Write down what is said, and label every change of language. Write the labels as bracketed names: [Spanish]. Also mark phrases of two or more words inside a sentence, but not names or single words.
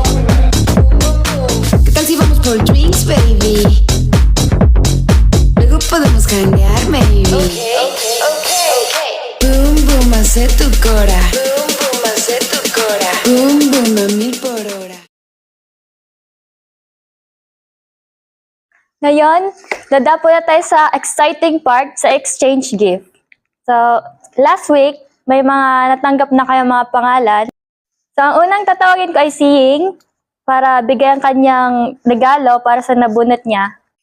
[Spanish] ¿Qué tal si vamos por [English] drinks, baby? [Spanish] Luego podemos hanguear, maybe. Boom, boom, hace tu cora. Boom, boom, hace tu cora. Boom, boom, a 1000 por hora. [Filipino] Ngayon, dadapo na tayo sa exciting part sa [English] exchange gift. [Filipino] So, [English] last week, [Filipino] may mga natanggap na kayo mga pangalan. So, ang unang tatawagin ko ay si Ying para bigyan kanyang regalo para sa nabunot niya.